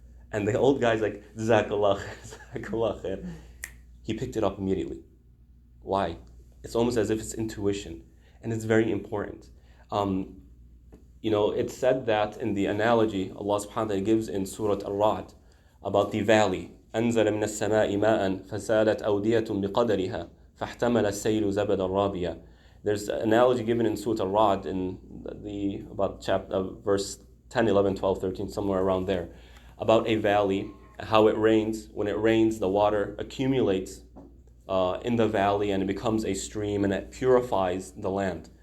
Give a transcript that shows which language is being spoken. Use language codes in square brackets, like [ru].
[en] And the old guy's like, Jazakallah khair, Jazakallah khair. He picked it up immediately. Why? It's almost as if it's intuition. And it's very important. It's said that in the analogy Allah subhanahu wa ta'ala gives in Surah Al-Ra'd about the valley. [ar] أنزل من السماء ماء فسالت أودية بقدرها فاحتمل السيل زبدا رابيا. [en] There's an analogy given in Surah Al-Ra'd in about verse 10, 11, 12, 13, somewhere around there, about a valley, how it rains. When it rains, the water accumulates in the valley and it becomes a stream and it purifies the land.